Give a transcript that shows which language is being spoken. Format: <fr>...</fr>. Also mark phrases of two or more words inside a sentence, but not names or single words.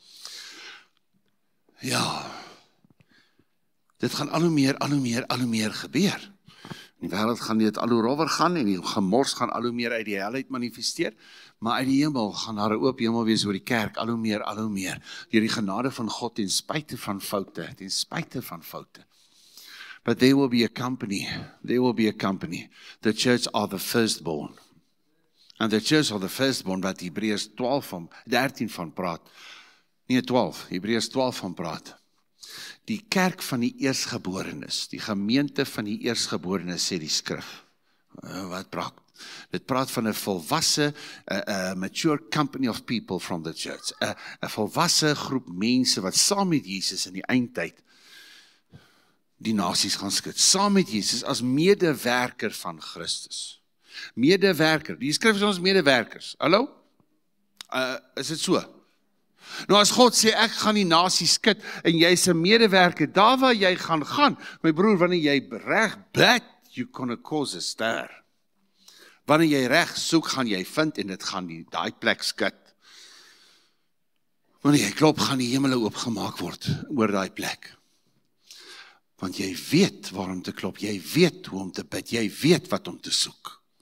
<af>Ja, dit gaan al hoe meer gebeur. In die wêreld gaan dit al hoe rower gaan en die gemors gaan al hoe meer uit die hel uit manifesteer, maar uit die hemel gaan daar 'n oop hemel wees oor die kerk, al hoe meer, deur die genade van God ten spyte van foute.</af> <en>But there will be a company, the church are the firstborn. And the church are the firstborn,</en> <af>wat Hebreërs 13 van praat, Hebreërs 12 van praat. Die kerk van die eersgeborenes, die gemeente van die eersgeborenes, sê die skrif. Wat praat? Dit praat van 'n volwasse,</af> <en>mature company of people from the church.</en> <af>'n volwasse groep mense wat saam met Jesus in die eindtyd die nasies gaan skud. Saam met Jesus as medewerker van Christus. Medewerker, die skrif is ons medewerkers. Hallo? Is dit so? Nou as God sê, ek gaan die nasie skud, en jy is 'n medewerker, daar waar jy gaan, my broer, wanneer jy reg bid,</af> <en>you gonna cause a stir.</en> <af>Wanneer jy reg soek, gaan jy vind, en dit gaan daai plek skud. Wanneer jy klop, gaan die hemele oopgemaak word, oor daai plek. Want jy weet waarom te klop, jy weet hoe om te bid, jy weet wat om te soek.</af>